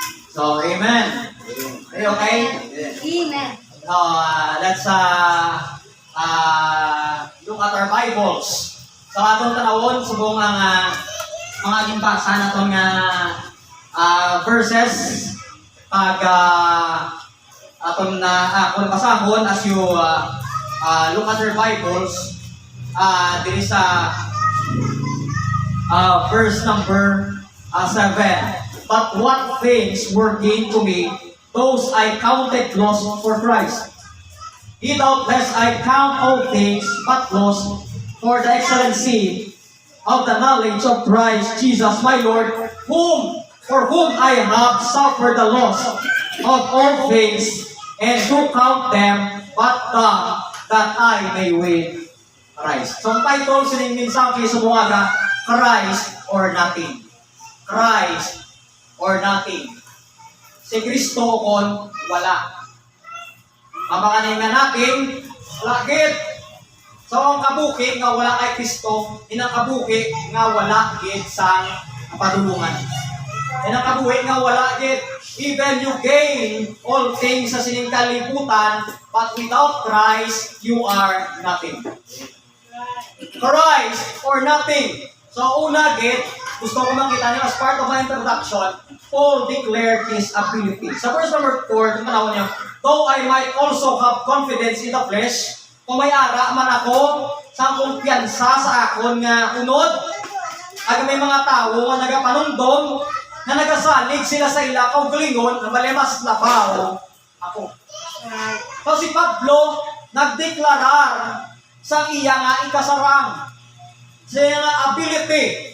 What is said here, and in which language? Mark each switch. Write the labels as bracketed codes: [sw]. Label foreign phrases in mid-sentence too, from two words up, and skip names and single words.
[en] So, amen. Okay, okay? Amen. Let's look at our Bibles. So, [hil] atong tanawon, subong ang mga gimbasa na itong verses pag atong kung basahon [en] as you look at your Bibles, there is verse number 7. But what things were gained to me, those I counted loss for Christ. He doubtless I count all things but loss for the excellency of the knowledge of Christ Jesus my Lord, for whom I have suffered the loss of all things, and do count them but dung, that I may win Christ. [hil] So ang title sa minsan sa mga [en] Christ or nothing. Christ or nothing. [hil] Si Kristo kon wala. Mabakanin nga natin, lakit. So ang kabuki nga wala kay Kristo, inang kabuki nga wala gid sa padulungan. Inang kabuhi nga wala gid, [en] even you gain all things [hil] sa sining kalibutan, [en] but without Christ, you are nothing. Christ or nothing. So [hil] una gid, gusto ko makita niyo [en] as part of my introduction, Paul declared his ability. [hil] Sa verse number 4, kung tanawin niyo, [en] though I might also have confidence in the flesh, [hil] kung may ara man ako sa kumpiyansa sa akon nga unod, aga may mga tao nga nagapanundom, na nagasalig sila sa ila kaugalingon, na bali mas labaw ako. So si Pablo nagdeklarar sa iya nga ikasarang, sa iya nga ability.